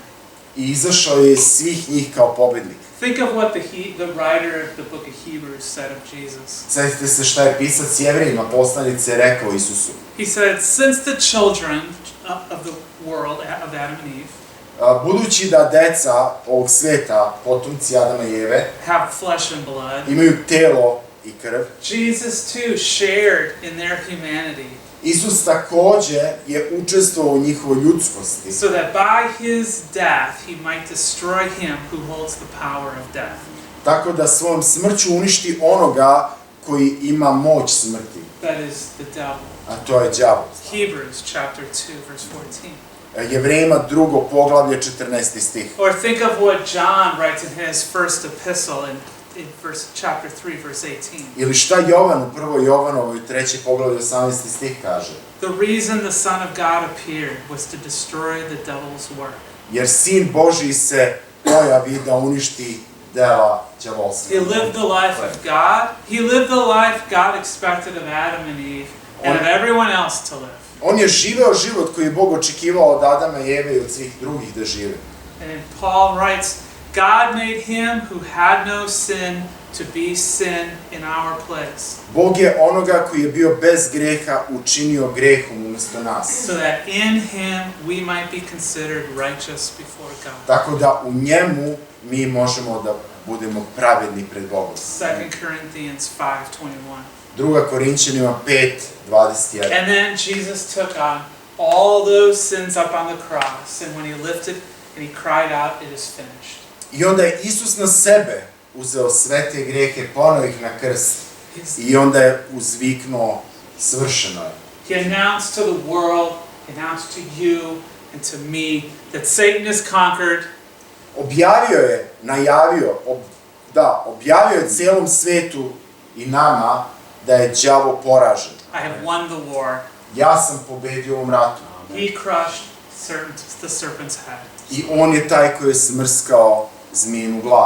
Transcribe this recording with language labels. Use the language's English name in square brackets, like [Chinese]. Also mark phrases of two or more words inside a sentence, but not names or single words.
[Serbian] i izašao je iz svih njih kao pobednik. [English] Think of what the writer of the book of Hebrews said of Jesus. [Serbian] Sjetite se šta je pisac Jevrejima poslanice rekao Isusu. [English] He said, since the children of the world, of Adam and Eve, [Serbian] Budući da deca ovog sveta, potomci Adama i Eve, [English] have flesh and blood, [Serbian] imaju telo i krv, [English] Jesus too shared in their humanity, [Serbian] Isus takođe je učestvovao u njihovoj ljudskosti, [English] so that by his death he might destroy him who holds the power of death. [Serbian] tako da svojom smrću uništi onoga koji ima moć smrti, [English] That is the devil. [Serbian] a to je đavo. [English] Hebrews chapter 2, verse 14. [Serbian] Jevrejima 2. poglavlje 14. stih. [English] Or think of what John writes in his first epistle in chapter 3, verse 18. [Serbian] Ili šta Jovan u 1. Jovanovoj 3. poglavlje 18. stih kaže. [English] The reason the Son of God appeared was to destroy the devil's work. [Serbian] Jer Sin Božji se pojavi da uništi dela đavolstva. [English] He lived the life of God. He lived the life God expected of Adam and Eve and of everyone else to live. [Serbian] On je živeo život koji je Bog očekivao od Adama i Eve i od svih drugih da žive. [English] And Paul writes, God made him who had no sin to be sin in our place. [Serbian] Bog je onoga koji je bio bez greha učinio grehom umjesto nas. [English] So that in him we might be considered righteous before God. [Serbian] Tako da u njemu mi možemo da budemo pravedni pred Bogom. [English] 2 Corinthians 5:21. [Serbian] 2. Korinćanima 5:21. [English] And then Jesus took on all those sins up on the cross, and when he lifted and he cried out, it is finished. [Serbian] I onda je Isus na sebe uzeo sve te grehe, poneo ih na krst i onda je uzviknuo svršeno je. [English] He announced to the world, he announced to you and to me that Satan is conquered. [Serbian] Objavio je, objavio je cijelom svetu i nama da je đavo poražen. [English] I have won the war. [Serbian] Ja sam pobedio u ovom ratu. [English] He crushed the serpent's head. [Serbian] I on je taj koji je smrskao zmijinu glavu.